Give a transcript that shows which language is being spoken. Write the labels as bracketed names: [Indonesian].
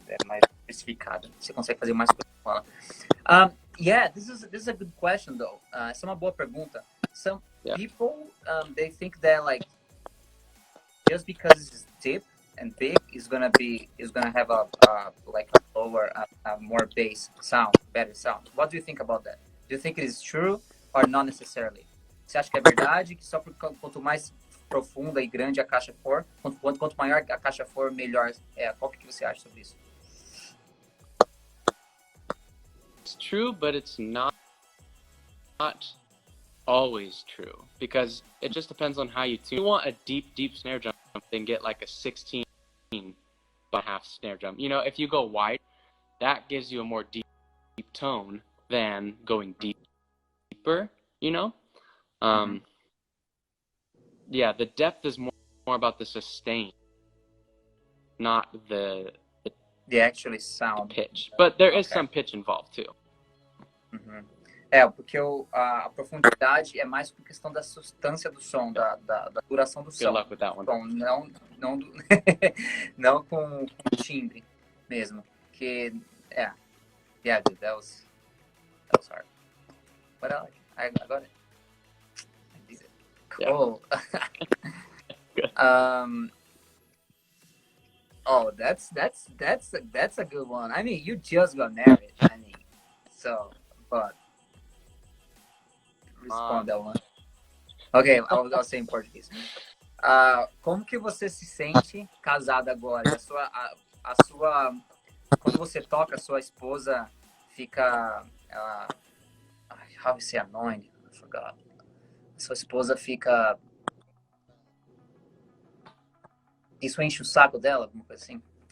[Portuguese] É mais diversificada. Você consegue fazer mais coisas com ela. [English] Yeah, this is a good question though. [Portuguese] Essa é uma boa pergunta. [English] Some people they think that like just because it's deep and big is gonna have a lower, more bass sound, better sound. What do you think about that? Do you think it is true or not necessarily? [Portuguese] Você acha que é verdade que só quanto mais profunda e grande a caixa for, quanto maior a caixa for, melhor é? Qual que você acha sobre isso? [English] It's true, but it's not always true because it just depends on how you tune. If you want a deep snare drum, then get like a 16 by half snare drum. You know, if you go wide, that gives you a more deep tone than going deeper, you know? Yeah, the depth is more about the sustain, not the actually sound. pitch. But there is some pitch involved too. [Portuguese] Porque a profundidade é mais por questão da substância do som, da duração do som. [English] Good luck with that one. [Portuguese] Então, não com timbre mesmo. [English] Que, yeah, dude, that was hard. But I got it. I did it. Cool. Yeah. Oh, that's a good one. I mean, you just got married. I mean, so, but respond that one. Ok, I'll say [Portuguese] em português. Como que você se sente casada agora? A sua, quando você toca, a sua esposa fica, [English] how you say annoying? I forgot. [Portuguese] A sua esposa fica, isso enche o saco dela, alguma coisa assim?